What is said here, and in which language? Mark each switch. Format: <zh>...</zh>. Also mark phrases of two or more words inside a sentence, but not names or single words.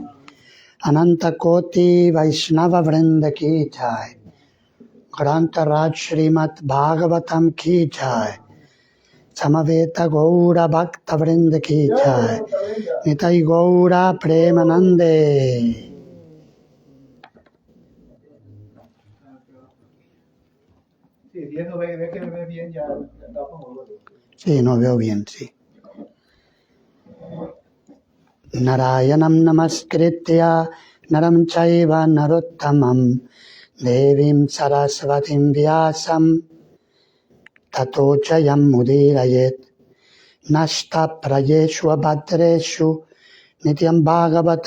<sa>अनन्त कोटि वैष्णव वृन्द की जय. ग्रन्त राज श्रीमत् भागवतम् की जय. समवेत गौर भक्त वृन्द की जय. निताइ गौर प्रेमानन्दे.</sa> <es>Sí, no veo bien, sí.</es> <sa>नारायणम् नमस्कृत्य नरम् चैव नरोत्तमम् देवीम् सरस्वतीम् व्यासम् ततो जयम् मुदिरयेत् नष्ट प्रयेषु अभद्रेषु नित्यम् भागवत</sa>